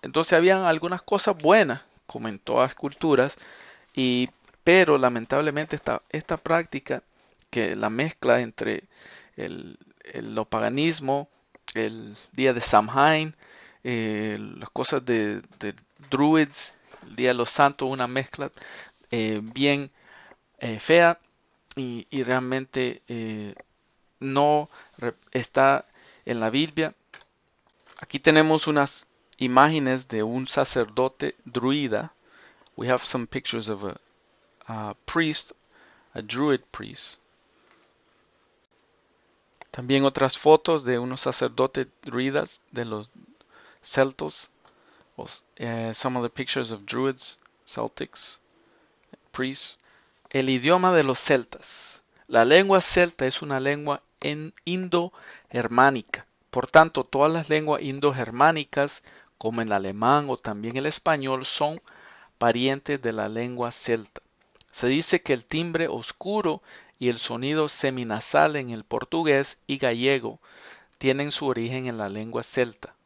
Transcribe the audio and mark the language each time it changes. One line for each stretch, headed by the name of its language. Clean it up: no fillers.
Spanish: Entonces habían algunas cosas buenas, como en todas culturas, pero lamentablemente esta práctica, que la mezcla entre lo paganismo, el día de Samhain, las cosas de Druids, el día de los santos, una mezcla bien fea y realmente no está en la Biblia. Aquí tenemos unas imágenes de un sacerdote druida.
English: We have some pictures of a priest, a druid priest.
Spanish: También otras fotos de unos sacerdotes druidas de los celtos.
English: Some of the pictures of druids, Celtics, priests.
Spanish: El idioma de los celtas. La lengua celta es una lengua indo-germánica. Por tanto, todas las lenguas indo-germánicas, como el alemán o también el español, son parientes de la lengua celta. Se dice que el timbre oscuro y el sonido seminasal en el portugués y gallego tienen su origen en la lengua celta.